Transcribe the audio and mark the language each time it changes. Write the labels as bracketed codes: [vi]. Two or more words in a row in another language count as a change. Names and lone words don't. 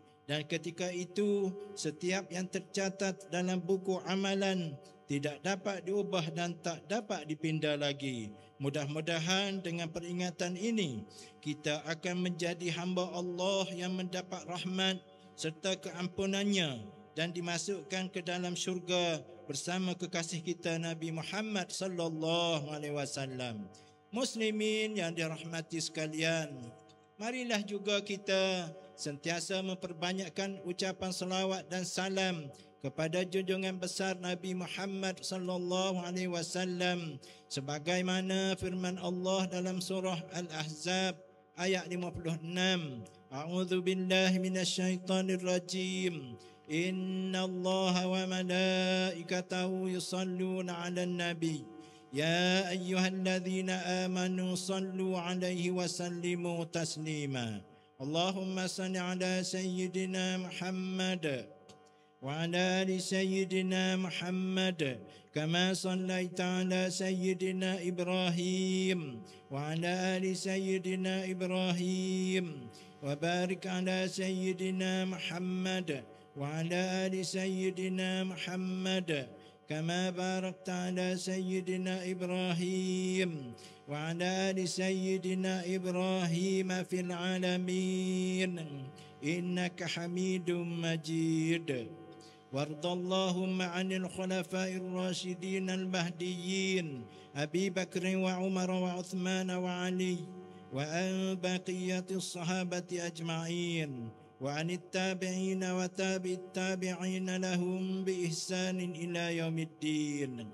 [ms] Dan ketika itu, setiap yang tercatat dalam buku amalan tidak dapat diubah dan tak dapat dipindah lagi. Mudah-mudahan dengan peringatan ini, kita akan menjadi hamba Allah yang mendapat rahmat serta keampunannya dan dimasukkan ke dalam syurga bersama kekasih kita Nabi Muhammad [ar] صلى الله عليه وسلم. [ms] Muslimin yang dirahmati sekalian, marilah juga kita sentiasa memperbanyakkan ucapan salawat dan salam kepada junjungan besar Nabi Muhammad [ar] صلى الله عليه وسلم [ms] sebagaimana firman Allah dalam surah Al-Ahzab ayat 56. [ar] أعوذ بالله من الشيطان الرجيم. إن الله وملائكته يصلون على النبي. يا أيها الذين آمنوا صلوا عليه وسلموا تسليما. اللهم صل على سيدنا محمد وعلى آل سيدنا محمد كما صليت على سيدنا إبراهيم وعلى آل سيدنا إبراهيم وبارك على سيدنا محمد وعلى آل سيدنا محمد كما باركت على سيدنا إبراهيم وعلى آل سيدنا إبراهيم في العالمين إنك حميد مجيد. وارض اللهم عن الخلفاء الراشدين المهديين أبي بكر وعمر وعثمان وعلي وعن بقية الصحابة أجمعين وعن التابعين وتابع التابعين لهم بإحسان إلى يوم الدين.